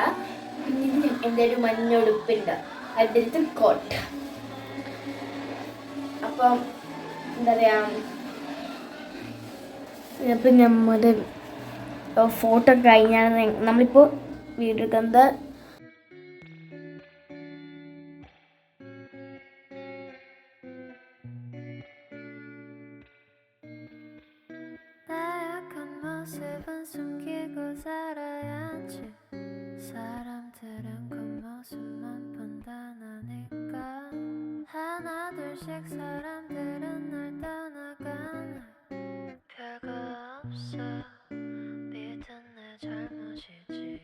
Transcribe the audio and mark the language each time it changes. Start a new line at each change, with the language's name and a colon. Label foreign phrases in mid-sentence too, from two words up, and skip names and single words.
Malayalam: പിന്നെ ഇത് എൻ്റെ ഒരു മഞ്ഞൊടുപ്പുണ്ട്, അതിലത്തെ കോട്ട്. അപ്പം എന്താ പറയുക, ഇപ്പം നമ്മുടെ ഫോട്ടോ കഴിഞ്ഞാണ് നമ്മളിപ്പോൾ വീഡിയോ എടുക്കുന്നത്.
Korean: 모습은 숨기고 살아야지. 사람들은 그 모습만 판단하니까. 하나 둘씩 사람들은 날 떠나가네. 별거 없어, 믿은 내 잘못이지.